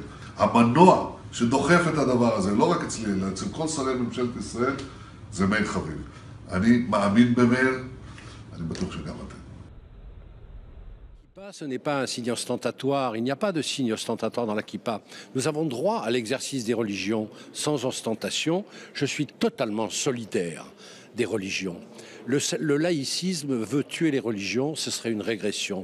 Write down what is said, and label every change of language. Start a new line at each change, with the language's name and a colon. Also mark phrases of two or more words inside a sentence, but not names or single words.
Hebrew: המנוע שדוחף את הדבר הזה, לא רק אצלי, אלא אצל כל שרי ממשלת ישראל, זה מאיר חביב. אני מאמין במאיר, אני בטוח שגם אתם.
French: Ce n'est pas un signe ostentatoire, il n'y a pas de signe ostentatoire dans la kippa. Nous avons droit à l'exercice des religions sans ostentation. Je suis totalement solidaire des religions. Le laïcisme veut tuer les religions, ce serait une régression.